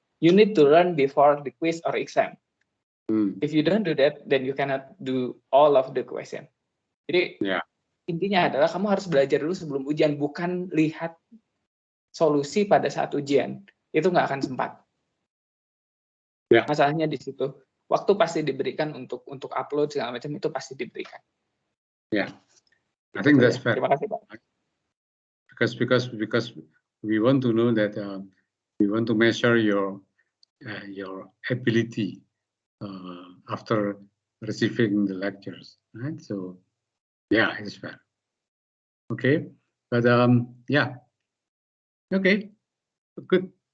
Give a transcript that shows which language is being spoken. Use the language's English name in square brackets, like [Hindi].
[English] You need to learn before the quiz or exam. If you don't do that, then you cannot do all of the question. [Indonesian] Jadi intinya adalah kamu harus belajar dulu sebelum ujian, bukan lihat solusi pada saat ujian. Itu nggak akan sempat. Masalahnya di situ. Waktu pasti diberikan untuk upload segala macam, itu pasti diberikan. [English] I think that's fair. [Indonesian] Terima kasih, Pak. [English] Because we want to know that we want to measure your ability after receiving the lectures, right? So yeah, it's fair. Okay, but okay, good.